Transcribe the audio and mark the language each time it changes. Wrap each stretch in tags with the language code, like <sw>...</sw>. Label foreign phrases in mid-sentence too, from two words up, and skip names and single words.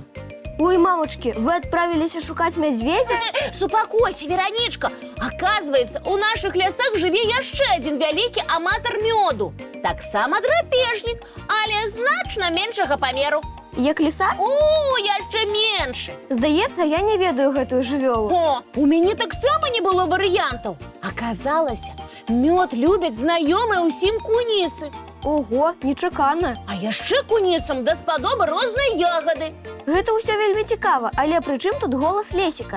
<uk>Ой, мамочки, ви відправилися шукати медведя? Супокойся, Вероничка. Оказывается, у наших лісах живе ще один великий аматор меду. Так само драпежник, але значно меншого померу. Як лиса? О, яще менше.</uk> <be>Здається, я не ведаю гэтую жывёлу. О, у мяне таксама не было варыянтаў. Аказалася, мёд любяць знаёмыя ўсім куніцы. Ого, нечакана. А яшчэ куніцам даспадобы розныя ягады. Гэта ўсё вельмі цікава, але пры чым тут голас Лесіка?</be>